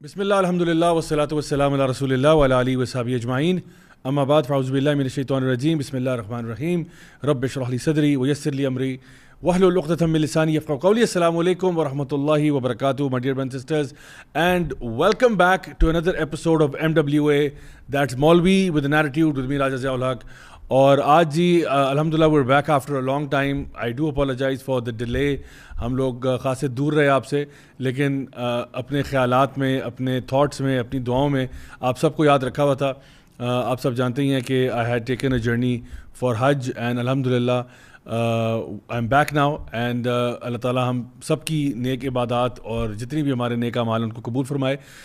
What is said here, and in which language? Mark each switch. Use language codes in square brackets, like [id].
[ar] بسم اللہ الحمدللہ والصلاۃ والسلام علی رسول اللہ وعلی آلہ وصحبہ اجمعین اما بعد فاعوذ باللہ من الشیطان الرجیم بسم اللہ الرحمن الرحیم رب اشرح لی صدری ویسر لی امری واحلل عقدۃ من لسانی یفقهوا قولی. السلام علیکم ورحمۃ اللہ وبرکاتہ [en] my dear brothers and sisters, and welcome back to another episode of MWA, that's Maulvi with an attitude with me Raja Ziaul Haq. [ur] اور آج جی [en] الحمدللہ we're back after a long time. I do apologize for the delay. [ur] ہم لوگ خاصے دور رہے آپ سے، لیکن اپنے خیالات میں، اپنے تھاٹس میں، اپنی دعاؤں میں آپ سب کو یاد رکھا ہوا تھا. آپ سب جانتے ہی ہیں کہ [en] I had taken a journey for Hajj and [ur] الحمدللہ I'm back now and اللہ تعالیٰ ہم سب کی نیک عبادات اور جتنی بھی ہمارے نیک اعمال ان کو قبول فرمائے.